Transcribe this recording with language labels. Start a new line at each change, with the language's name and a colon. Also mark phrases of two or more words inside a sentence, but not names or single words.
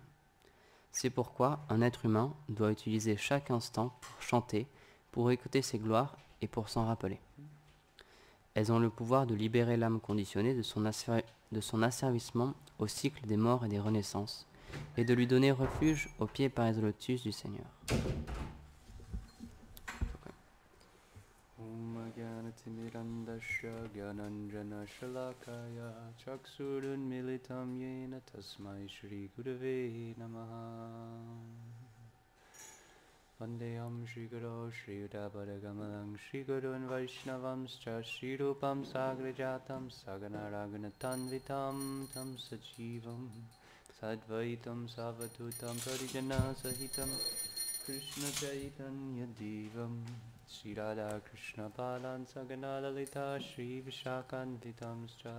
French: C'est pourquoi un être humain doit utiliser chaque instant pour chanter, pour écouter ses gloires et pour s'en rappeler. Elles ont le pouvoir de libérer l'âme conditionnée de son asservissement au cycle des morts et des renaissances, et de lui donner refuge aux pieds pareils au lotus du Seigneur.
Sanskrit: ॐ ज्ञानतिमिदन्दस्य ज्ञानाञ्जन शलाकया चक्षुरुन् मिलितम् येन तस्मै श्री गुरवे नमः. वन्देयम् श्री गुरु श्री उदपदगमलङ् श्री गुरुन् वैष्णवांश्च श्री रूपम् सग्रजातम् सगण रघुनतन्वितम् तम् सजीवम् सद्वैतम् सवतुतम् परिजन सहितम् कृष्ण चैतन्य देवम् श्री राधा कृष्ण पलन् सगण ललित श्री विशकन्तितांश्च.